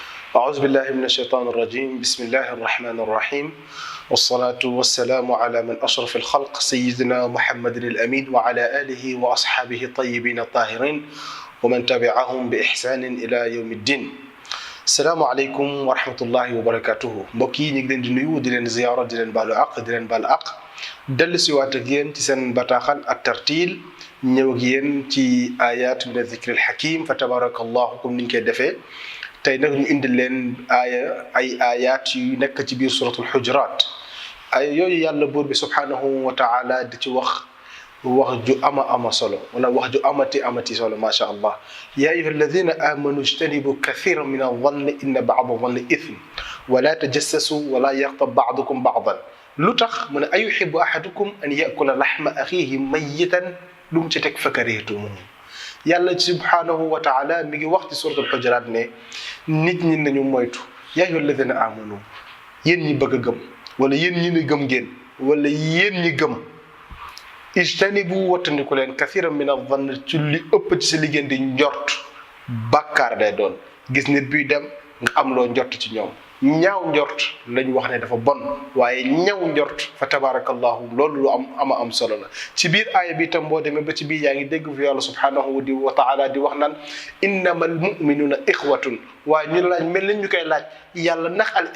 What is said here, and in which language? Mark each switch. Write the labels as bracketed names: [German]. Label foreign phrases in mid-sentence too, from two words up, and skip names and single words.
[Arabic] أعوذ بالله من الشيطان الرجيم بسم الله الرحمن الرحيم والصلاة والسلام على من أشرف الخلق سيدنا محمد الأمين وعلى آله وأصحابه الطيبين الطاهرين ومن تبعهم بإحسان إلى يوم الدين السلام عليكم ورحمة الله وبركاته [Wolof] mbokk yi ñu ngi leen di nuyu di leen ziyaara di leen baalu àq di leen baal àq dellu si waat ak yéen ci seen bataaxal ak tartiil ñëw ak yéen ci ayat [Arabic] من الذكر الحكيم فتبارك الله [Wolof] comme niñ koy defee tey nag ñu indi leen ay ayat yu nekk ci biir suratul hujurat ay yooyu yàlla buur bi [Arabic] سبحانه وتعالى [Wolof] di ci wax ju ama solo wala wax ju amati solo [Arabic] ما شاء الله يا أيها الذين آمنوا اجتنبوا كثيرا من الظن إن بعض الظن إثم ولا تجسسوا ولا يغتب بعضكم بعضا [Wolof] lu tax mu ne [Arabic] أيحب أحدكم أن يأكل لحم أخيه ميتا [Wolof] lu mu ci teg fakarihtum yàlla [Arabic] سبحانه وتعالى [Wolof] mi ngi wax ci suratul hujurat ne nit ñi nañu moytu [Arabic] يا أيها الذين آمنوا [Wolof] yéen ñi bëgg a gëm wala yéen ñi ne gëm ngeen wala yéen ñi gëm ijtanibu wattandiku leen [Arabic] كثيرا من الظن [Wolof] ci li ëpp ci sa liggéey di njort bàkkaar day doon gis nit buy dem nga am loo njort ci ñoom ñaaw njort lañu wax ne dafa bon waaye ñaaw njort [Arabic] فتبارك الله [Wolof] loolu lu am solo la ci biir aaya bi tam boo demee ba ci biir yaa ngi dégg fi yàlla subhanahu wa taala di wax naan [Arabic] إنما المؤمنون إخوة [Wolof] waaye ñu laaj mel ni ñu koy laaj yàlla ndax